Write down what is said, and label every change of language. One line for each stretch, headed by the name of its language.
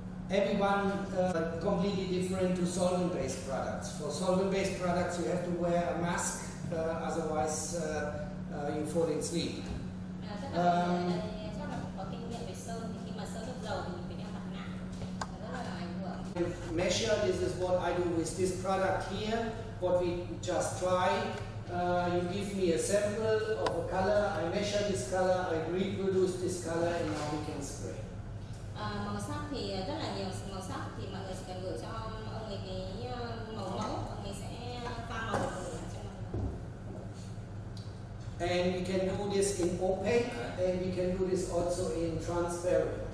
English: Everyone completely different to solvent-based products. For solvent-based products, you have to wear a mask, otherwise you fall in sleep.
Vietnamese: Chắc là có kinh nghiệm về sơn, thì khi mà sơn nước dầu thì mình phải đeo mặt nạ, rất là ảnh hưởng.
English: Measure, this is what I do with this product here. What we just try. You give me a sample of a color, I measure this color, I reproduce this color, and now we can spray.
Vietnamese: Màu sắc thì rất là nhiều màu sắc, thì mọi người chỉ cần gửi cho ông ấy cái màu mẫu, ông ấy sẽ pha màu gửi cho mọi người.
English: And we can do this in opaque, and we can do this also in transparent.